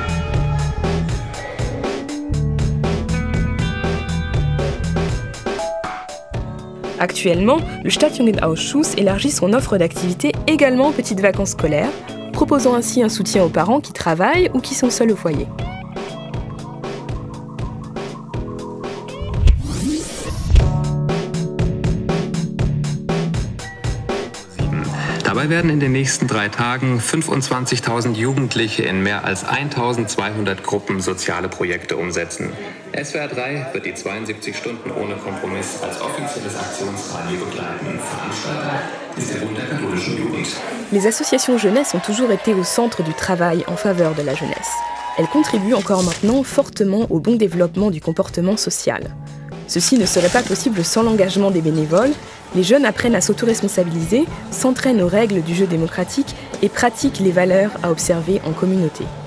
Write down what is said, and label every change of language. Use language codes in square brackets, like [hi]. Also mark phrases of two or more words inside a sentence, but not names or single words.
[fr] Actuellement, le Stadtjugendausschuss élargit son offre d'activités également aux petites vacances scolaires, proposant ainsi un soutien aux parents qui travaillent ou qui sont seuls au foyer. [de] Dabei werden in den nächsten 3 Tagen 25.000 Jugendliche in mehr als 1.200 Gruppen soziale Projekte umsetzen. SWR 3 wird die 72 Stunden ohne Kompromiss als offizielles Aktionsradio begleiten. Veranstalter ist der Bund der katholischen Jugend. [fr] Les associations jeunesse ont toujours été au centre du travail en faveur de la jeunesse. Elles contribuent encore maintenant fortement au bon développement du comportement social. Ceci ne serait pas possible sans l'engagement des bénévoles. Les jeunes apprennent à s'autoresponsabiliser, s'entraînent aux règles du jeu démocratique et pratiquent les valeurs à observer en communauté.